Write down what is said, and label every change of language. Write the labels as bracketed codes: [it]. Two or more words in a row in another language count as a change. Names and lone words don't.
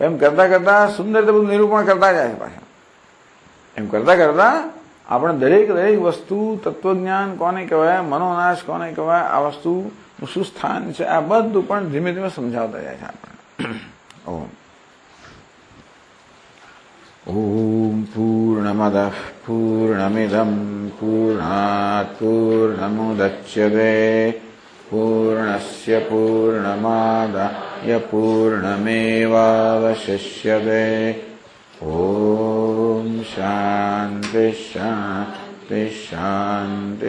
[gu] એમ કરતા કરતા સુંદર બધું નિરૂપણ કરતા જાય છે. પાછા એમ કરતા કરતા આપણે દરેક વસ્તુ, તત્વજ્ઞાન કોને કહેવાય, મનોનાશ કોને કહેવાય, આ વસ્તુનું શું સ્થાન છે, આ બધું પણ ધીમે ધીમે સમજાવતા જાય છે આપણને. [sa] ઓમ પૂર્ણમદ પૂર્ણમિદમ પૂર્ણાત પૂર્ણમુદચ્યતે પૂર્ણસ્ય પૂર્ણમાદાય પૂર્ણમેવાવશિષ્યતે ओम शांति शांति शांति।